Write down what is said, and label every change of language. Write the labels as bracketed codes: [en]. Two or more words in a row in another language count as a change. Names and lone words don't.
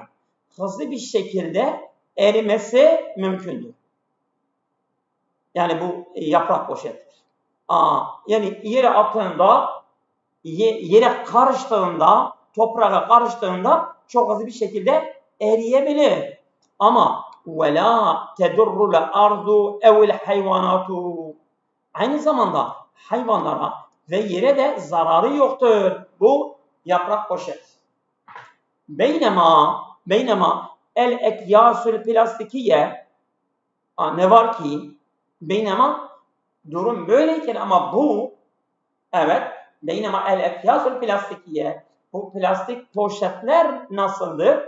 [tr] Hızlı bir şekilde erimesi mümkündür. Yani bu yaprak poşettir. Yani yere attığında, yere karıştığında, toprağa karıştığında çok hızlı bir şekilde eriyebilir. [ar] Ama وَلَا تَدُرُّ الْاَرْضُ اَوْ الْحَيْوَانَاتُ. [tr] Aynı zamanda hayvanlara ve yere de zararı yoktur bu yaprak poşet. [ar] بينما الأكياس البلاستيكية, [tr] ne var ki beynema durum böyleyken, ama bu beynema [ar] الأكياس البلاستيكية, [tr] bu plastik poşetler nasıldır?